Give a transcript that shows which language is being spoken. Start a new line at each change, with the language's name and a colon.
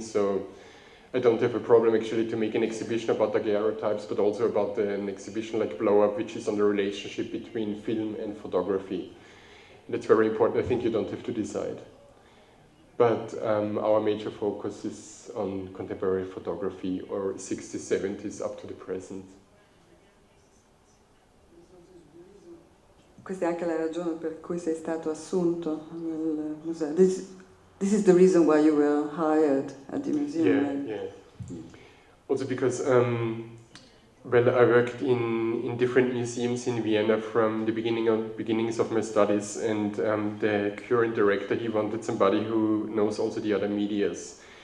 English: So I don't have a problem actually to make an exhibition about daguerreotypes, but also about an exhibition like Blow Up, which is on the relationship between film and photography. That's very important. I think you don't have to decide. But our major focus is on contemporary photography, or 60s, 70s up to the present.
Italian: Questa è anche la ragione per cui sei stato assunto nel museo.
English: This is the reason why you were hired at the museum, Yeah, right? yeah. Also because, well, I worked in different museums in Vienna from the beginnings of my studies, and the current director, he wanted somebody who knows also the other medias.